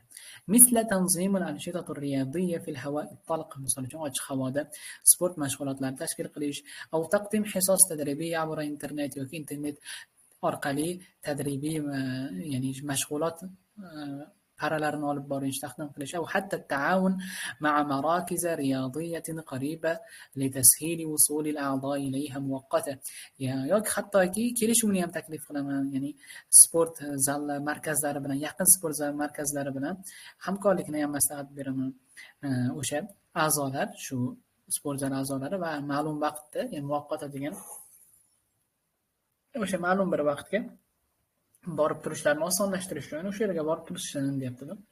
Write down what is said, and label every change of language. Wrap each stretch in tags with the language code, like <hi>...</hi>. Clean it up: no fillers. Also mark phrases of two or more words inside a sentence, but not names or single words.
<ar>مثل تنظيم الأنشطة الرياضية في الهواء الطلق,</ar> <uz>misol uchun ochiq havoda sport mashg'ulotlari tashkil qilish,</uz> <ar>أو تقديم حصص تدريبية عبر الإنترنت</ar> <uz>yoki internet orqali tadribiy, ya'ni mashg'ulot paralarini olib borish, taqdim qilish,</uz> <ar>أو حتى تعاون مع مراكز رياضية قريبة لتسهيل وصول الأعضاء إليها مؤقتا.</ar> <uz>Yoki hattoki kelishuvni ham taklif qilaman, ya'ni sport zallari markazlari bilan, yaqin sport zal markazlari bilan hamkorlikni ham maslahat beraman. O'sha a'zolar, shu sport zal a'zolari va ma'lum vaqtda, ya'ni muvaqqata degan o'sha ma'lum bir vaqtga borib turishlarini osonlashtirish uchun o'sha yerga borib turishini deyapti-da.</uz>